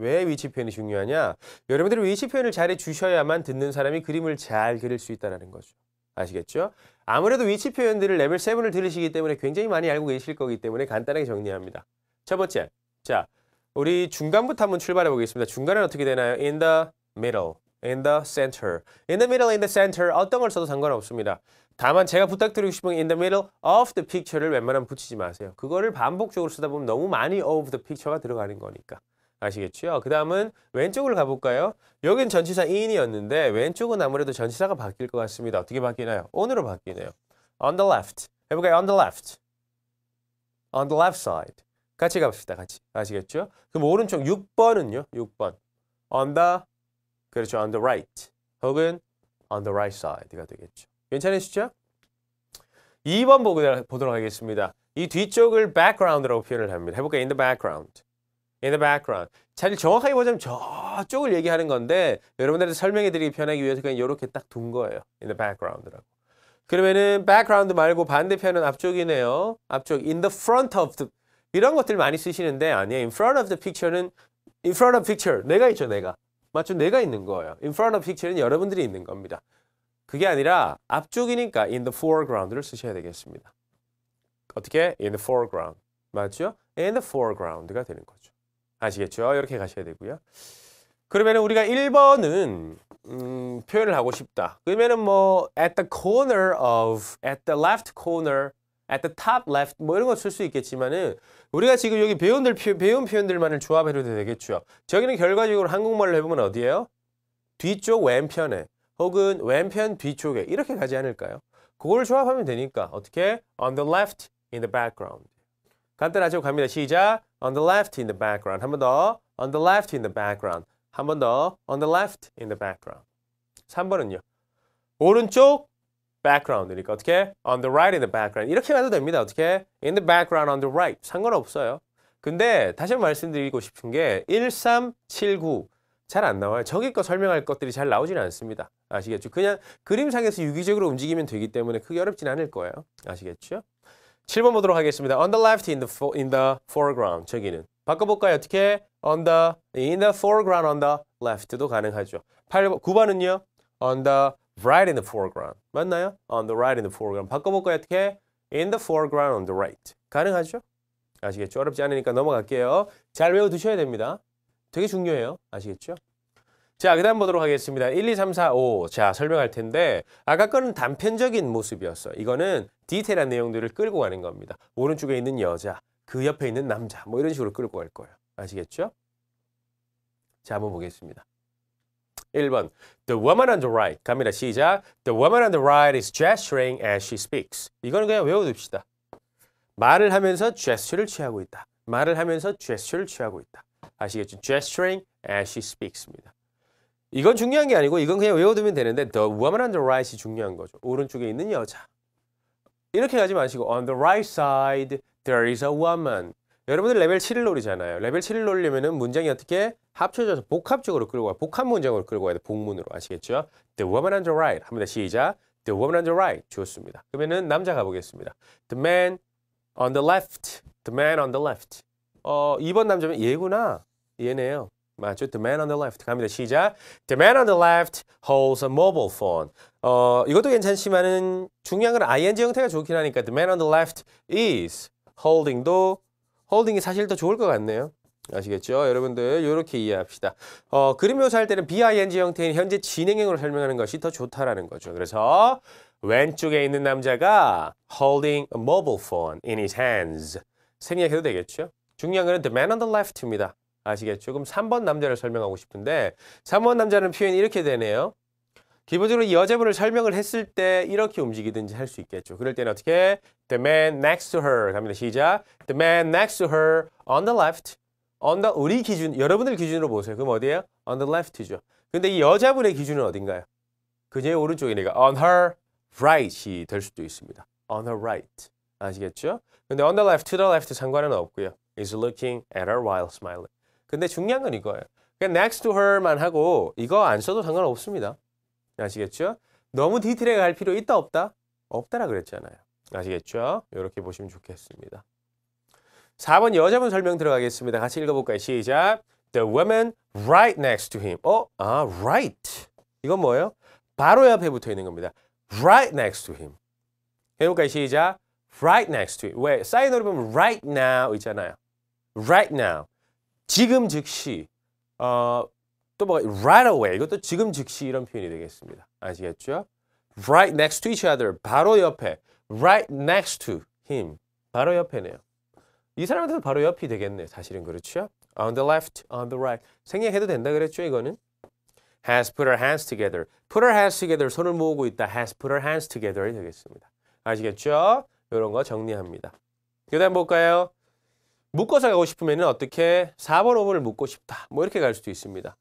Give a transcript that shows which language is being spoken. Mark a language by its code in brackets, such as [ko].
[ko] 왜 위치 표현이 중요하냐? 여러분들이 위치 표현을 잘해 주셔야만 듣는 사람이 그림을 잘 그릴 수 있다는 거죠. 아시겠죠? 아무래도 위치 표현들을 레벨 7을 들으시기 때문에 굉장히 많이 알고 계실 거기 때문에 간단하게 정리합니다. 첫 번째, 자, 우리 중간부터 한번 출발해 보겠습니다. 중간은 어떻게 되나요? [en] In the middle, in the center. In the middle, in the center [ko] 어떤 걸 써도 상관없습니다. 다만 제가 부탁드리고 싶은 [en] in the middle of the picture를 [ko] 웬만하면 붙이지 마세요. 그거를 반복적으로 쓰다 보면 너무 많이 of the picture가 들어가는 거니까. 아시겠죠? 그 다음은 왼쪽으로 가볼까요? 여긴 전치사 in이었는데 왼쪽은 아무래도 전치사가 바뀔 것 같습니다. 어떻게 바뀌나요? [en] on으로 바뀌네요. On the left. [ko] 해볼까요? [en] On the left. On the left side. [ko] 같이 갑시다. 같이. 아시겠죠? 그럼 오른쪽 6번은요? 6번. On the, 그렇죠. [en] On the right. [ko] 혹은 [en] on the right side가 되겠죠. [ko] 괜찮으시죠? 2번 보도록 하겠습니다. 이 뒤쪽을 background라고 표현을 합니다. [en] 해볼까요? In the background. In the background. [ko] 잘 정확하게 보자면 저쪽을 얘기하는 건데 여러분들한테 설명해드리기 편하기 위해서 그냥 이렇게 딱 둔 거예요. [en] In the background라고. [ko] 그러면은 background 말고 반대편은 앞쪽이네요. 앞쪽. [en] In the front of the. 이런 것들 많이 쓰시는데 아니에요. In front of the picture는 in front of picture. [ko] 내가 있죠. 내가. 맞죠? 내가 있는 거예요. [en] In front of picture는 [ko] 여러분들이 있는 겁니다. 그게 아니라 앞쪽이니까 [en] in the foreground를 [ko] 쓰셔야 되겠습니다. [en] 어떻게? In the foreground. 맞죠? [ko] In the foreground가 되는 거죠. 아시겠죠? 이렇게 가셔야 되고요. 그러면 우리가 1번은 표현을 하고 싶다. 그러면은 뭐 [en] at the corner of, at the left corner, at the top left [ko] 뭐 이런 거 쓸 수 있겠지만은 우리가 지금 여기 배운 표현들만을 조합해도 되겠죠. 저기는 결과적으로 한국말로 해보면 어디예요? 뒤쪽 왼편에 혹은 왼편 뒤쪽에 이렇게 가지 않을까요? 그걸 조합하면 되니까 어떻게? [en] On the left, in the background. [ko] 간단하죠? 갑니다. 시작. [en] On the left, in the background. [ko] 한 번 더. [en] On the left, in the background. [ko] 한 번 더. [en] On the left, in the background. [ko] 3번은요. 오른쪽 background이니까 어떻게? [en] On the right, in the background. [ko] 이렇게 가도 됩니다. 어떻게? [en] In the background, on the right. [ko] 상관없어요. 근데 다시 한번 말씀드리고 싶은 게 1379. 잘 안 나와요. 저기 거 설명할 것들이 잘 나오지는 않습니다. 아시겠죠? 그냥 그림상에서 유기적으로 움직이면 되기 때문에 크게 어렵진 않을 거예요. 아시겠죠? 7번 보도록 하겠습니다. [en] On the left, in the foreground. [ko] 저기는. 바꿔볼까요? 어떻게? [en] in the foreground, on the left도 가능하죠. [ko] 9번은요? [en] On the right, in the foreground. [ko] 맞나요? [en] On the right, in the foreground. [ko] 바꿔볼까요? 어떻게? [en] In the foreground, on the right. [ko] 가능하죠? 아시겠죠? 어렵지 않으니까 넘어갈게요. 잘 외워두셔야 됩니다. 되게 중요해요. 아시겠죠? 자, 그 다음 보도록 하겠습니다. 1, 2, 3, 4, 5. 자, 설명할 텐데 아까 거는 단편적인 모습이었어. 이거는 디테일한 내용들을 끌고 가는 겁니다. 오른쪽에 있는 여자, 그 옆에 있는 남자 뭐 이런 식으로 끌고 갈 거예요. 아시겠죠? 자, 한번 보겠습니다. 1번 [en] The woman on the right. [ko] 갑니다. 시작. [en] The woman on the right is gesturing as she speaks. [ko] 이거는 그냥 외워둡시다. 말을 하면서 gesture를 취하고 있다. 말을 하면서 gesture를 취하고 있다. 아시겠죠? [en] Gesturing as she speaks입니다. [ko] 이건 중요한 게 아니고 이건 그냥 외워두면 되는데 [en] The woman on the right이 [ko] 중요한 거죠. 오른쪽에 있는 여자. 이렇게 가지 마시고 [en] On the right side there is a woman. [ko] 여러분들 레벨 7을 노리잖아요. 레벨 7을 노리려면 문장이 어떻게 합쳐져서 복합적으로 끌고 가요. 복합 문장으로 끌고 가야 돼. 복문으로. 아시겠죠? [en] The woman on the right. [ko] 합니다. 시작. [en] The woman on the right. [ko] 좋습니다. 그러면은 남자 가보겠습니다. [en] The man on the left. The man on the left. [ko] 2번 남자면 얘구나. 얘네요. 맞죠? [en] The man on the left. [ko] 갑니다. 시작. [en] The man on the left holds a mobile phone. [ko] 이것도 괜찮지만은 중요한 건 ing 형태가 좋긴 하니까 [en] The man on the left is holding도 [ko] holding이 사실 더 좋을 것 같네요. 아시겠죠? 여러분들 이렇게 이해합시다. 그림 묘사할 때는 BING 형태인 현재 진행형으로 설명하는 것이 더 좋다라는 거죠. 그래서 왼쪽에 있는 남자가 [en] holding a mobile phone in his hands. [ko] 생략해도 되겠죠? [en] 중요한 거는 The man on the left입니다. [ko] 아시겠죠? 그럼 3번 남자를 설명하고 싶은데 3번 남자는 표현이 이렇게 되네요. 기본적으로 이 여자분을 설명을 했을 때 이렇게 움직이든지 할 수 있겠죠. 그럴 때는 어떻게? [en] The man next to her. 갑니다. 시작. The man next to her on the left. [ko] On the, 우리 기준, 여러분들 기준으로 보세요. 그럼 어디예요? On the left죠. 근데 이 여자분의 기준은 어딘가요? 그녀의 오른쪽이니까 [en] on her right이 [ko] 될 수도 있습니다. [en] On her right. 아시겠죠? [ko] 근데 [en] on the left, to the left [ko] 상관은 없고요. [en] Is looking at her while smiling. [ko] 근데 중요한 건 이거예요. 그냥 next to her만 하고 이거 안 써도 상관없습니다. 아시겠죠? 너무 디테일하게 갈 필요 있다 없다? 없다라 그랬잖아요. 아시겠죠? 이렇게 보시면 좋겠습니다. 4번 여자분 설명 들어가겠습니다. 같이 읽어볼까요? 시작. [en] The woman right next to him. [ko] right. 이건 뭐예요? 바로 옆에 붙어 있는 겁니다. [en] Right next to him. [ko] 해볼까요? 시작. [en] Right next to him. 왜? [ko] 사인으로 보면 right now 있잖아요. [en] Right now. [ko] 지금 즉시. 또 뭐가 right away. 이것도 지금 즉시 이런 표현이 되겠습니다. 아시겠죠? [en] Right next to each other. [ko] 바로 옆에. [en] Right next to him. [ko] 바로 옆에네요. 이 사람한테도 바로 옆이 되겠네. [en] 사실은 그렇죠? On the left, on the right. [ko] 생략해도 된다 그랬죠, 이거는? [en] Has put her hands together. Put her hands together. [ko] 손을 모으고 있다. [en] Has put her hands together이 되겠습니다. [ko] 아시겠죠? 이런 거 정리합니다. 그 다음 볼까요? 묶어서 가고 싶으면 어떻게? 4번, 5번을 묶고 싶다. 뭐 이렇게 갈 수도 있습니다.